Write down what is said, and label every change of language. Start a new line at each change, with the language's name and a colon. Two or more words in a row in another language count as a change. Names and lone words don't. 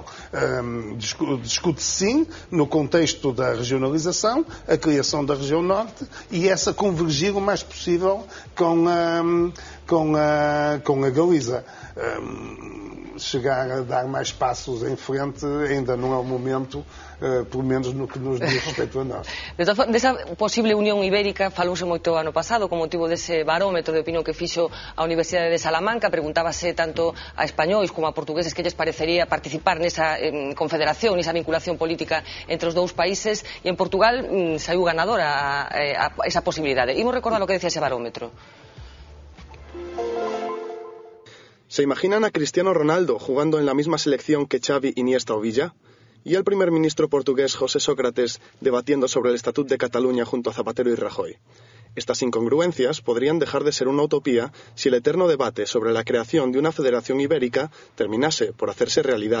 Portuguese: Discute-se sim no contexto da regionalização, a criação da região norte e essa convergir o mais possível com a Galiza. Chegar a dar mais passos em frente ainda não é o momento, pelo menos no que nos diz respeito a nós.
Galician: Desa posible unión ibérica falouse moito ano pasado con motivo dese barómetro de opinión que fixo a Universidade de Salamanca. Preguntábase tanto a españois como a portugueses que lles parecería participar nesa confederación, nesa vinculación política entre os dous países, e en Portugal saiu ganadora a esa posibilidade. Imos recordar o que decía ese barómetro.
Spanish: ¿Se imaginan a Cristiano Ronaldo jugando en la misma selección que Xavi, Iniesta o Villa? ¿Y al primer ministro portugués José Sócrates debatiendo sobre el Estatut de Cataluña junto a Zapatero y Rajoy? Estas incongruencias podrían dejar de ser una utopía si el eterno debate sobre la creación de una federación ibérica terminase por hacerse realidad.